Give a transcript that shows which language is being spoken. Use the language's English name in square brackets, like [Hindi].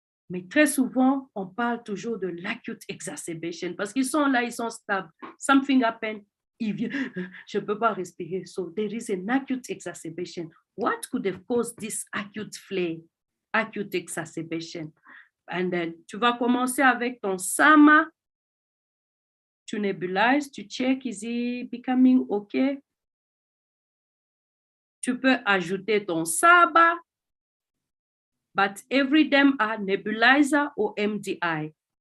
[French] Mais très souvent, on parle toujours de l'acute exacerbation parce qu'ils sont là, ils sont stables. [English] Something happened, [French] il vient, je ne peux pas respirer. [English] So there is an acute exacerbation. What could have caused this acute flare, acute exacerbation? And then, [French] tu vas commencer avec ton SAMA. Tu nebulises, tu check, [English] is it becoming okay? [French] Tu peux ajouter ton [English] SABA, but every them are nebulizer or MDI.